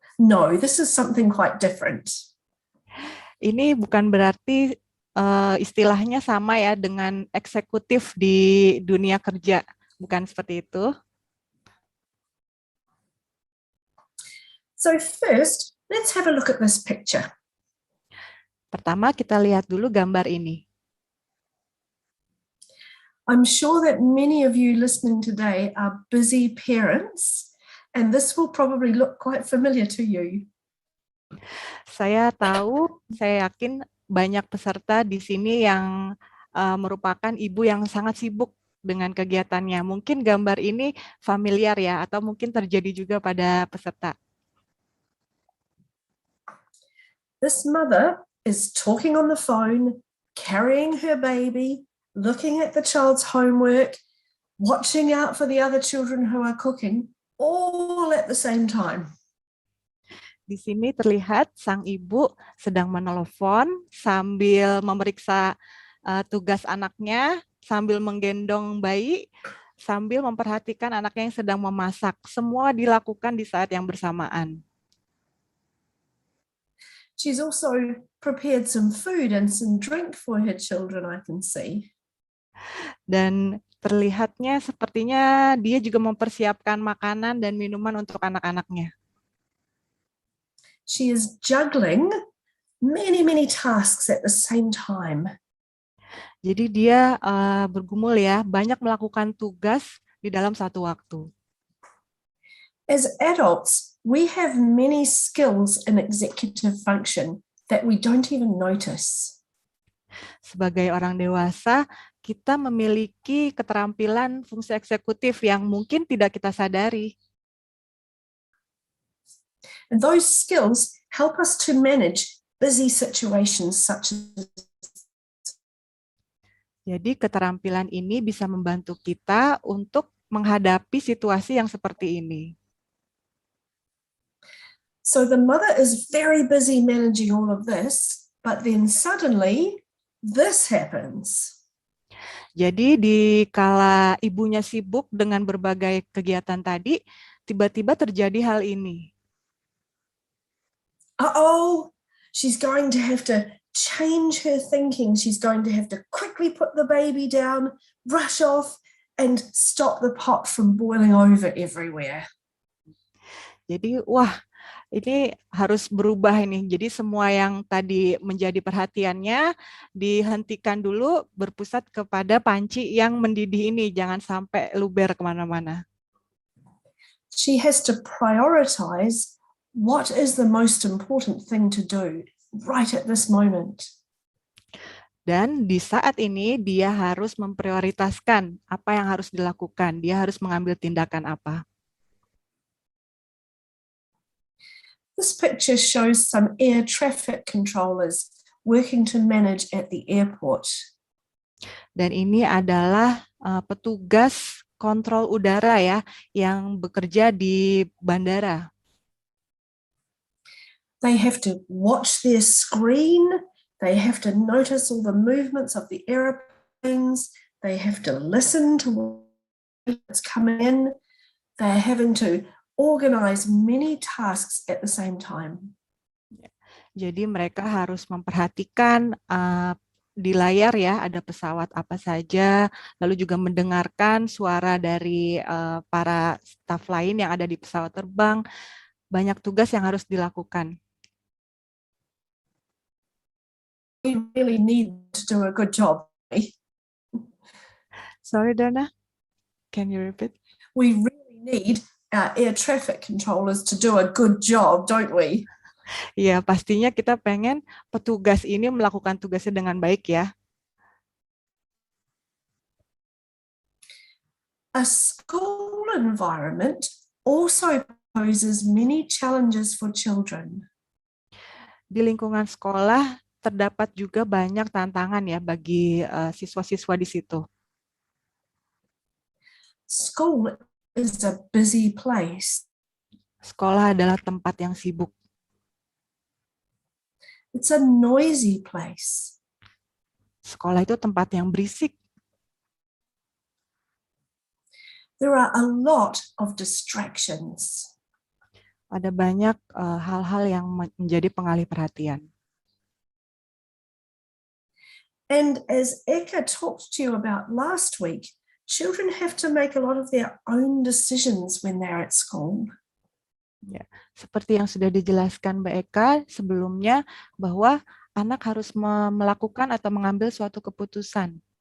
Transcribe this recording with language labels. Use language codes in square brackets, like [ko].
[en] No, this is something quite different. [id] Ini bukan berarti istilahnya sama ya dengan eksekutif di dunia kerja, bukan seperti itu. [en] So first, let's have a look at this picture. [id] Pertama, kita lihat dulu gambar ini. [en] I'm sure that many of you listening today are busy parents, and this will probably look quite familiar to you. [id] Saya tahu, saya yakin banyak peserta di sini yang merupakan ibu yang sangat sibuk dengan kegiatannya. Mungkin gambar ini familiar ya, atau mungkin terjadi juga pada peserta. [en] This mother is talking on the phone, carrying her baby, looking at the child's homework, watching out for the other children who are cooking, all at the same time. [id] Di sini terlihat sang ibu sedang menelepon sambil memeriksa tugas anaknya, sambil menggendong bayi, sambil memperhatikan anaknya yang sedang memasak. Semua dilakukan di saat yang bersamaan. [en] She's also prepared some food and some drink for her children, I can see. [id] Dan terlihatnya sepertinya dia juga mempersiapkan makanan dan minuman untuk anak-anaknya. [en] She is juggling many tasks at the same time. [id] Jadi dia bergumul ya, banyak melakukan tugas di dalam satu waktu. [en] As adults, we have many skills in executive function that we don't even notice. [id] Sebagai orang dewasa, kita memiliki keterampilan fungsi eksekutif yang mungkin tidak kita sadari. [en] And those skills help us to manage busy situations such as. [id] Jadi keterampilan ini bisa membantu kita untuk menghadapi situasi yang seperti ini. [en] So the mother is very busy managing all of this, but then suddenly this happens. [id] Jadi di kala ibunya sibuk dengan berbagai kegiatan tadi, tiba-tiba terjadi hal ini. [en] Uh-oh, she's going to have to change her thinking. She's going to have to quickly put the baby down, rush off, and stop the pot from boiling over everywhere. [id] Jadi, wah, ini harus berubah ini. Jadi semua yang tadi menjadi perhatiannya dihentikan dulu, berpusat kepada panci yang mendidih ini. Jangan sampai luber kemana-mana. [en] She has to prioritize what is the most important thing to do right at this moment. [id] Dan di saat ini dia harus memprioritaskan apa yang harus dilakukan. Dia harus mengambil tindakan apa. [en] This picture shows some air traffic controllers working to manage at the airport. [id] Dan ini adalah petugas kontrol udara ya yang bekerja di bandara. [en] They have to watch their screen. They have to notice all the movements of the airplanes. They have to listen to what's coming in. They're having to organize many tasks at the same time. [id] Jadi mereka harus memperhatikan di layar ya ada pesawat apa saja, lalu juga mendengarkan suara dari para staf lain yang ada di pesawat terbang. Banyak tugas yang harus dilakukan. [en] We really need to do a good job. Sorry, Donna, can you repeat? We really need our air traffic controllers to do a good job, don't we? [id] Ya, pastinya kita pengen petugas ini melakukan tugasnya dengan baik ya. [en] A school environment also poses many challenges for children. [id] Di lingkungan sekolah terdapat juga banyak tantangan ya bagi siswa-siswa di situ. [en] School is a busy place. [id] Sekolah adalah tempat yang sibuk. [en] It's a noisy place. [id] Sekolah itu tempat yang berisik. [en] There are a lot of distractions. [id] Ada banyak hal-hal yang menjadi pengalih perhatian. [en] And as Eka talked to you about last week, children have to make a lot of their own decisions when they're at school. [id] Ya, seperti yang sudah dijelaskan Mbak Eka sebelumnya, bahwa anak harus melakukan atau mengambil suatu keputusan.